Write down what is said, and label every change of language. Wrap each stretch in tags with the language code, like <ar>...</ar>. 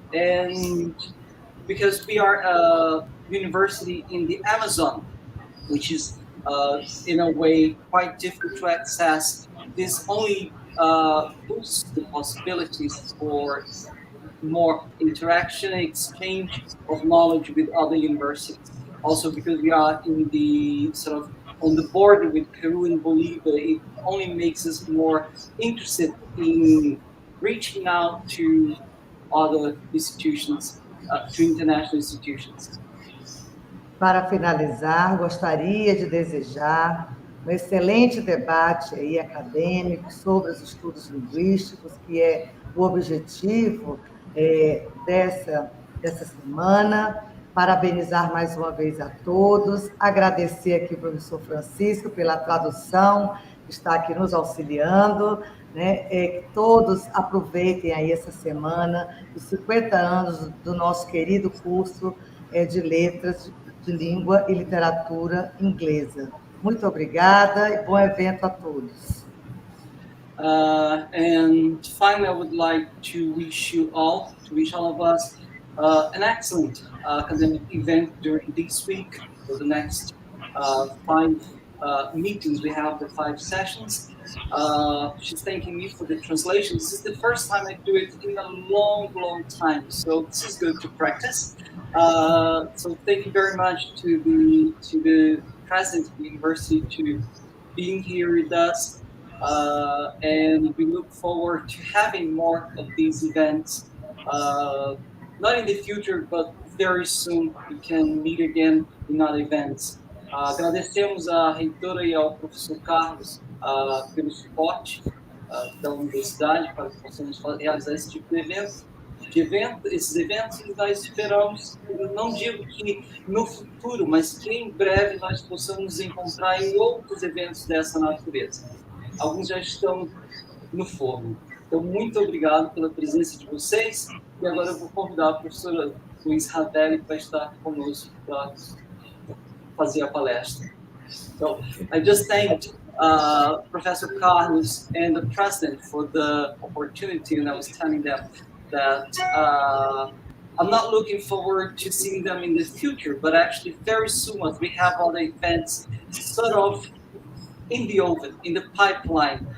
<en>And because we are a university in the Amazon, which is in a way quite difficult to access, this only boosts the possibilities for more interaction and exchange of knowledge with other universities. Also, because we are in the sort of on the border with Peru and Bolivia, it only makes us more interested in reaching out to other institutions to international institutions.</en> <pt>Para finalizar, gostaria de desejar um excelente debate aí acadêmico sobre os estudos linguísticos, que é o objetivo dessa semana. Parabenizar mais uma vez a todos, agradecer aqui ao professor Francisco pela tradução, que está aqui nos auxiliando, né? Que todos aproveitem aí essa semana, os 50 anos do nosso querido curso de Letras de Língua e Literatura Inglesa. Muito obrigada e bom evento a todos.</pt> <en>And finally, I would like to wish all of us, an excellent academic event during this week. For the next 5 meetings, we have the 5 sessions. She's thanking me for the translation. This is the first time I do it in a long, long time, so this is good to practice. So thank you very much to the president of the university to being here with us. And we look forward to having more of these events, not in the future, but very soon we can meet again in other events.</en> <pt>Agradecemos à reitora e ao professor Carlos pelo suporte da universidade para que possamos realizar esse tipo de evento. Esses eventos, e nós esperamos, não digo que no futuro, mas que em breve nós possamos nos encontrar em outros eventos dessa natureza. Alguns já estão no forno. Então, muito obrigado pela presença de vocês. E agora eu vou convidar a professora Louise Ravelli para estar conosco para fazer a palestra.</pt> <en>So, I just thanked Professor Carlos and the president for the opportunity, and I was telling them that I'm not looking forward to seeing them in the future, but actually very soon, as we have other events sort of in the oven, in the pipeline.</en>